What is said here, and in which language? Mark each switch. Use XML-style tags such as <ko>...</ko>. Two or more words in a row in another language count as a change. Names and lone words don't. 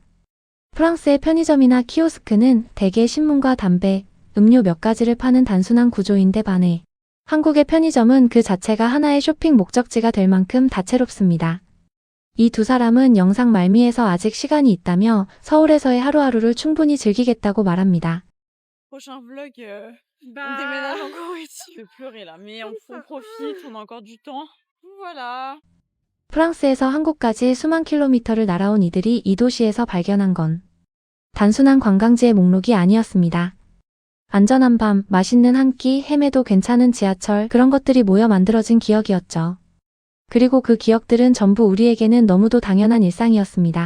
<ko>프랑스의 편의점이나 키오스크는 대개 신문과 담배, 음료 몇 가지를 파는 단순한 구조인데 반해 한국의 편의점은 그 자체가 하나의 쇼핑 목적지가 될 만큼 다채롭습니다. 이 두 사람은 영상 말미에서 아직 시간이 있다며 서울에서의 하루하루를 충분히 즐기겠다고 말합니다.</ko> <fr>prochain vlog, on déménage encore ici. Je vais pleurer là, mais on profite, on a encore du temps. Voilà.</fr> <ko>프랑스에서 한국까지 수만 킬로미터를 날아온 이들이 이 도시에서 발견한 건 단순한 관광지의 목록이 아니었습니다. 안전한 밤, 맛있는 한 끼, 헤매도 괜찮은 지하철, 그런 것들이 모여 만들어진 기억이었죠. 그리고 그 기억들은 전부 우리에게는 너무도 당연한 일상이었습니다.</ko>